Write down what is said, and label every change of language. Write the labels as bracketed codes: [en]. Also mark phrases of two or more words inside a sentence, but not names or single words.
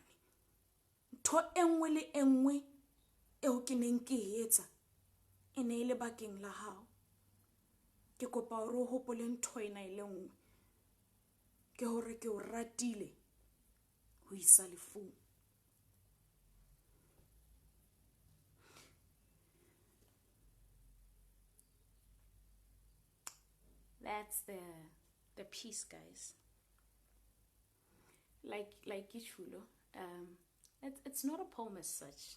[st] Ntho enngwe le enngwe eo ke neng ke etsa e ne le bakeng la hao. Ke kopa hore o hopole ntho ena e le nngwe, ke hore ke o ratile ho isa lefung. [en] That's the piece, guys. Like Ichulo, it's not a poem as such.